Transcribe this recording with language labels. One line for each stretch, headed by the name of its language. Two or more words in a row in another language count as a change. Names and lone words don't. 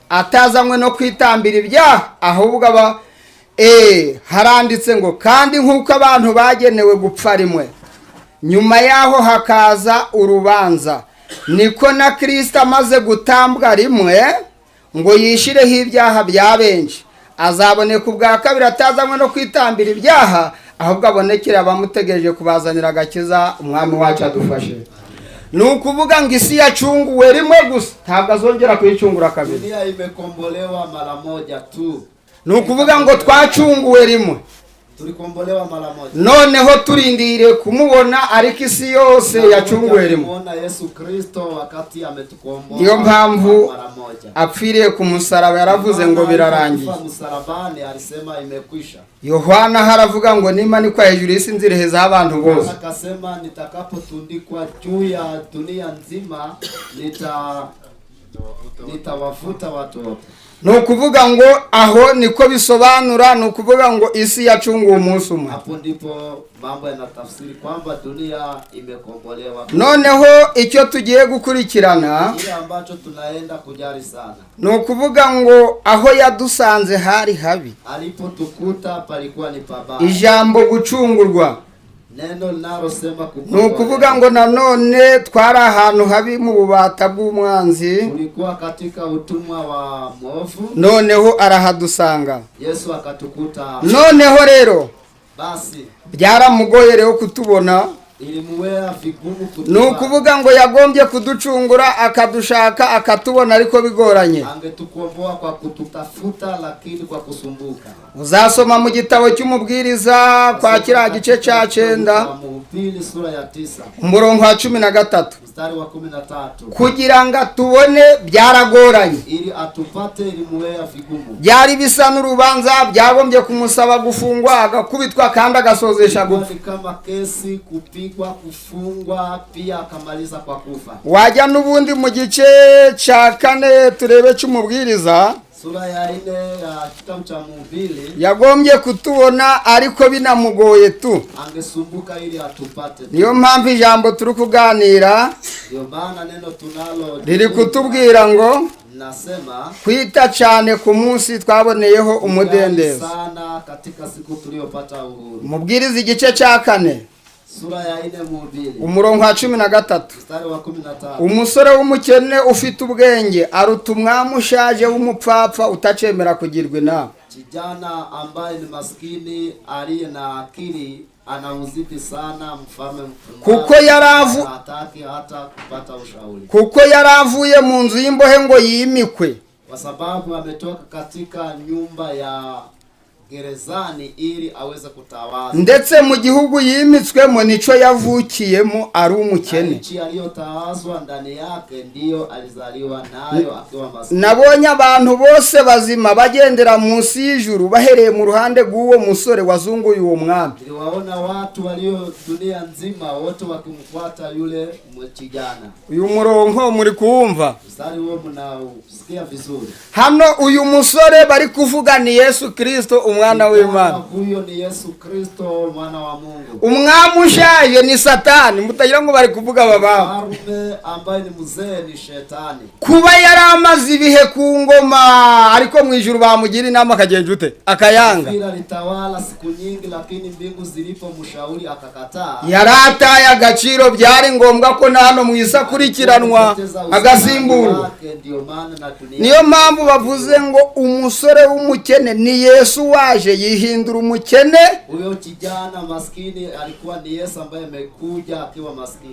Kinyarwanda: atazanywe no kwitambira ibyaha, ahubwo haranditse ngo kandi nk'uko abantu bagenewe gupfa rimwe, nyuma yaho hakaza urubanza, niko na Kristo amaze gutambwa rimwe ngo yishireho ibyaha bya benshi, azaboneka ubwa kabiri atazanywe no kwitambira ibyaha, ahubwo abonekera abamutegereje kubazanira agakiza. Umwami wacu adufashe. Ni ukuvuga ngo isi yacunguwe rimwe gusa, ntabwo azongera kuyicungura kabiri.
Swahili: Dunia imekombolewa mara moja tu.
Kinyarwanda: Ni ukuvuga ngo twacunguwe rimwe,
Swahili: tulikombolewa mara moja.
Kinyarwanda: Noneho turindire kumubona, ariko isi yose yacunguwe rimwe.
Swahili: Yesu Kristo wakati ametukomboa.
Kinyarwanda: Niyo mpamvu apfiriye ku musaraba yaravuze ngo birarangiye.
Swahili: Musarabani alisema imekwisha.
Kinyarwanda: Yohana haravuga ngo nimanikwa hejuru y'isi nzirehezaho abantu bose.
Swahili: Akasema nitakapotundikwa juu ya dunia nzima nitawafuta watu wote.
Kinyarwanda: Ni ukuvuga ngo aho niko bisobanura, ni ukuvuga ngo isi yacunguwe umunsi umwe.
Swahili: Hapo ndipo mambo yanatafsiri kwamba dunia imekombolewa.
Kinyarwanda: Noneho icyo tugiye gukurikirana,
Swahili: ile ambacho tunaenda kujali sana,
Kinyarwanda: ni ukuvuga ngo aho yadusanze hari habi,
Swahili: alipotukuta palikuwa ni pabaya.
Kinyarwanda: Ijambo gucungurwa,
Swahili: neno linalosema kukombolewa,
Kinyarwanda: ni ukuvuga ngo nanone twari ahantu habi mu bubata bw'umwanzi,
Swahili: tulikuwa katika utumwa wa mwovu,
Kinyarwanda: noneho arahadusanga.
Swahili: Yesu akatukuta.
Kinyarwanda: Noneho rero
Swahili: basi
Kinyarwanda: byaramugoye rero kutubona,
Swahili: ilimuwea vigumu kutubona.
Kinyarwanda: Ni ukuvuga ngo yagombye kuducungura akadushaka akatubona, ariko bigoranye.
Swahili: Angetukomboa kwa kututafuta, lakini kwa kusumbuka.
Kinyarwanda: Uzasoma mu gitabo cy'umubwiriza kwa kiriya gice cya 9
Swahili: Mhubiri sura ya 9
Kinyarwanda: umurongo wa 13,
Swahili: mstari wa 13.
Kinyarwanda: kugira ngo tubone byaragoranye,
Swahili: ili atupate ilimuwea vigumu.
Kinyarwanda: byari bisa n'urubanza, byagombye kumusaba gufungwa agakubitwa kandi agasozesha gupfa.
Swahili: Kama kesi, kupigwa, kufungwa, pia akamaliza kwa kufa.
Kinyarwanda: Wajya n'ubundi mu gice cya 4 turebe cy'umubwiriza,
Swahili: sura ya 4 ya kitabu cha Mhubiri,
Kinyarwanda: yagombye kutubona ariko binamugoye tu.
Swahili: Angesumbuka ili atupate.
Kinyarwanda: Niyo mpamvu ijambo turi kuganira
Swahili: Ndio maana neno tunalo
Kinyarwanda: riri kutubwira ngo
Swahili: nasema
Kinyarwanda: kwita cyane ku munsi twaboneyeho umudendezo.
Swahili: Sana katika siku tuliyopata uhuru.
Kinyarwanda: Mubwiriza igice cya 4
Swahili: sura ya 4 Mhubiri
Kinyarwanda: umurongo wa 13,
Swahili: mstari wa 13.
Kinyarwanda: umusore w'umukene ufite ubwenge aruta umwami ushaje w'umupfapfa utacemera kugirwa inama.
Swahili: Kijana ambaye ni maskini aliye na akili anauzidi sana mfalme
Kinyarwanda: kuko
Swahili: hataki hata kupata ushauri.
Kinyarwanda: Kuko yaravuye mu nzu y'imbohe ngo yimikwe,
Swahili: kwa sababu ametoka katika nyumba ya gerezani ili aweze kutawala.
Kinyarwanda: Ndetse mu gihugu yimitswemo nico yavukiyemo ari umukene.
Swahili: Nchi aliyotawazwa ndani yake ndiyo alizaliwa nayo akiwa maskini.
Kinyarwanda: Nabonye abantu bose bazima bagendera munsi y'ijuru bahereye mu ruhande rw'uwo musore wazunguye uwo mwami.
Swahili: Niliwaona watu walio dunia nzima wote wakimfuata yule kijana.
Kinyarwanda: Uyu murongo muri kuwumva?
Swahili: Mstari huo mnausikia vizuri.
Kinyarwanda: Hano uyu musore bari kuvuga ni Yesu Kristo umwana w'Imana.
Swahili: Huyo ni Yesu Kristo mwana wa Mungu.
Kinyarwanda: Umwami ushaje ni Satani, mutagira ngo bari kuvuga baba.
Swahili: Mfalme ambaye ni mzee ni Shetani.
Kinyarwanda: Kuba yaramaze ibihe ku ngoma ariko mu ijuru bamugira inama akagenje ute akayanga.
Swahili: Bila litawala siku nyingi, lakini mbingu zilipomshauri akakataa.
Kinyarwanda: Yarataye agaciro, byari ngombwa ko nano mu isakurikiranwa agasimbura. Niyo mpamvu bavuze ngo umusore w'umukene ni Yesu waje yihindura umukene.
Swahili: Huyo kijana maskini alikuwa ni Yesu ambaye amekuja akiwa maskini